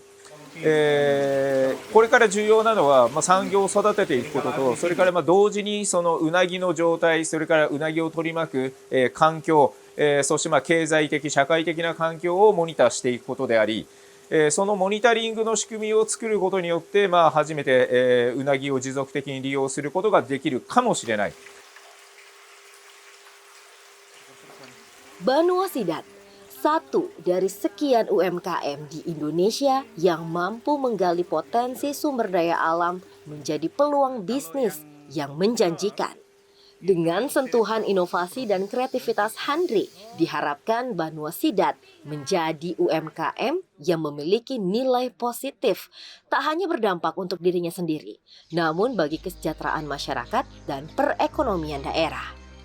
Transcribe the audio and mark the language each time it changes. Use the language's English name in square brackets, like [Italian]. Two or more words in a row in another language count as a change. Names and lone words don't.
[Japanese] これから重要なのは、産業を育てていくことと、それから同時にそのウナギの状態、それからウナギを取り巻く、環境、そして経済的、社会的な環境をモニターしていくことであり、そのモニタリングの仕組みを作ることによって、初めて、ウナギを持続的に利用することができるかもしれない。 [Indonesian] Banua Sidat, satu dari sekian UMKM di Indonesia yang mampu menggali potensi sumber daya alam menjadi peluang bisnis yang menjanjikan. Dengan sentuhan inovasi dan kreativitas Handre, diharapkan Banua Sidat menjadi UMKM yang memiliki nilai positif, tak hanya berdampak untuk dirinya sendiri, namun bagi kesejahteraan masyarakat dan perekonomian daerah.